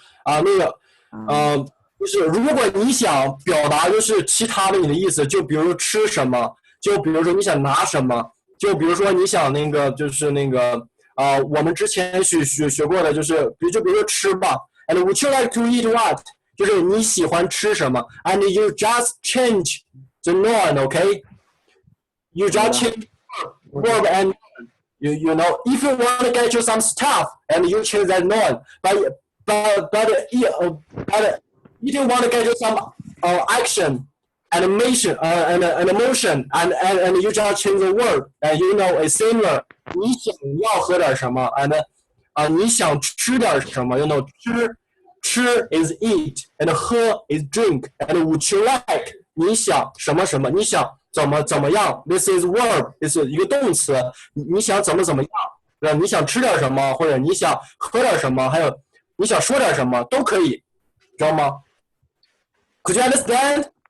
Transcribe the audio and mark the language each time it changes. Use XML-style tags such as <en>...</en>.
<zh>啊，那个，就是如果你想表达就是其他的你的意思，就比如说吃什么，就比如说你想拿什么，就比如说你想那个就是那个我们之前学过的就是比如说吃吧 ，</zh> <en>and would you like to eat what？</en> <zh>就是你喜欢吃什么 ，</zh> <en>and you just change the noun, okay? You just change verb and you know, if you want to get you some stuff and you change that noun, but if you want to get you some action, animation, and emotion, and you just change the word, and you know it's similar.</en> <zh>你想要喝点什么 and 你想吃点什么</zh> <en>you know</en> <zh>吃</zh> <en>is eat and</en> <zh>喝</zh> <en>is drink and would you like</en> <zh>你想什么什么你想怎么样</zh> <en>this is verb</en> <zh>这是一个动词你想怎么样你想吃点什么或者你想喝点什么还有你想说点什么都可以知道吗</zh> <en>Could you understand?</en>